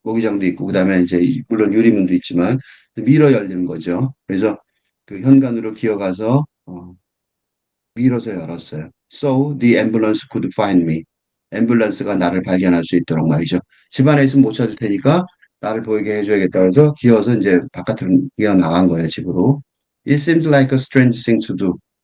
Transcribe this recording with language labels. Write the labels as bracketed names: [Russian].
[Korean] 모기장도 있고, 그다음에 이제 물론 유리문도 있지만 밀어 열리는 거죠. 그래서 그 현관으로 기어가서 밀어서 열었어요. [English] So the ambulance could find me. [Korean] 앰뷸런스가 나를 발견할 수 있도록 말이죠. 집 안에 있으면 못 찾을 테니까 나를 보이게 해줘야겠다 그래서 기어서 이제 바깥으로 기어 나간 거예요, 집으로. [English] It seems like a strange thing to do.